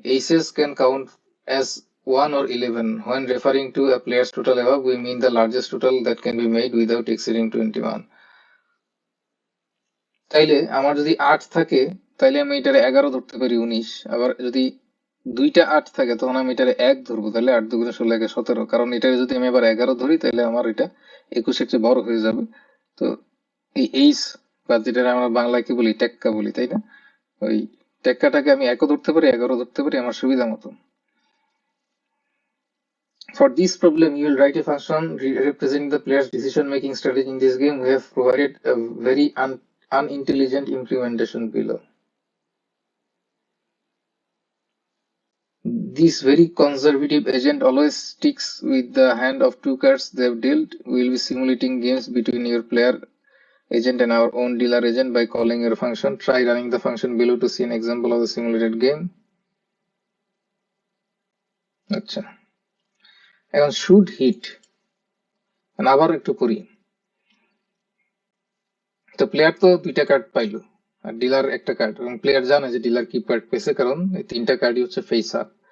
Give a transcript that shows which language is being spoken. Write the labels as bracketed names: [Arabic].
[English] Aces can count as 1 or 11. When referring to a player's total above, we mean the largest total that can be made without exceeding 21. [Bangla] তাইলে আমার যদি 8 থাকে তাইলে আমি এটারে 11 ধরতে পারি 19। আবার যদি 2টা 8 থাকে তখন আমি এটারে 1 ধরবো, তাহলে 8 2 গুণে 16 = 17। কারণ এটারে যদি আমি আবার 11 ধরি তাহলে আমার এটা 21 এর চেয়ে বড় হয়ে যাবে। তো এই এইস বা যেটা আমরা বাংলায় কি বলি, টেক্কা বলি, তাই না? ওই টেক্কাটাকে আমি 1 ধরতে পারি, 11 ধরতে পারি আমার সুবিধা মতো। [English] For this problem, you will write a function representing the player's decision-making strategy in this game. We have provided a very unintelligent implementation below. This very conservative agent always sticks with the hand of 2 cards they've dealt. We will be simulating games between your player agent and our own dealer agent by calling your function. Try running the function below to see an example of the simulated game. [Bangla] আচ্ছা, এখন should hit আবার একটু করি। তো player তো 2টা card পাইলো আর dealer একটা কার্ড, এবং প্লেয়ার জানে যে ডিলার কি কার্ড পেয়েছে, কারণ এই 3টা কার্ডই হচ্ছে ফেস আপ।